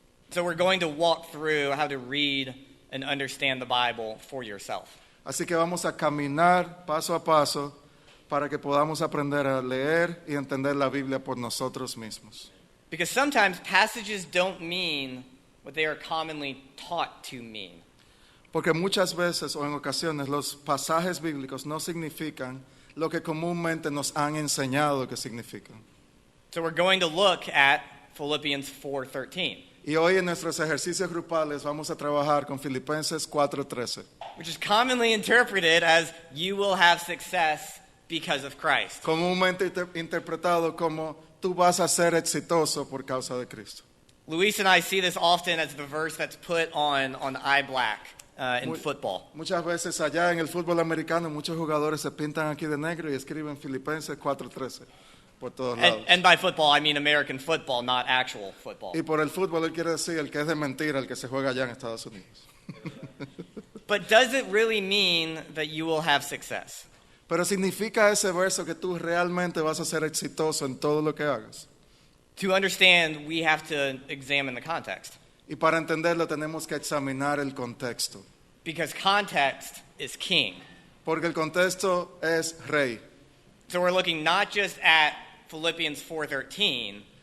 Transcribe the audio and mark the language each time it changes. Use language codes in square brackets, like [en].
[en] So we're going to walk through how to read and understand the Bible for yourself. [es] Así que vamos a caminar paso a paso para que podamos aprender a leer y entender la Biblia por nosotros mismos. [en] Because sometimes passages don't mean what they are commonly taught to mean. [es] Porque muchas veces o en ocasiones los pasajes bíblicos no significan lo que comúnmente nos han enseñado que significan. [en] So we're going to look at Philippians 4:13, [es] Y hoy en nuestros ejercicios grupales vamos a trabajar con Filipenses 4:13, [en] which is commonly interpreted as you will have success because of Christ. [es] comúnmente interpretado como tú vas a ser exitoso por causa de Cristo. [en] Luis and I see this often as the verse that's put on eye black in [es] Muy- [en] football. [es] Muchas veces allá en el fútbol americano muchos jugadores se pintan aquí de negro y escriben Filipenses 4:13 por todos lados. [en] And by football, I mean American football, not actual football. [es] Y por el fútbol él quiere decir el que es de mentira, el que se juega allá en Estados Unidos. [en] But does it really mean that you will have success? [es] Pero significa ese verso que tú realmente vas a ser exitoso en todo lo que hagas. [en] To understand, we have to examine the context. [es] Y para entenderlo tenemos que examinar el contexto. [en] Because context is king. [es] Porque el contexto es rey. [en] So we're looking not just at Philippians 4:13,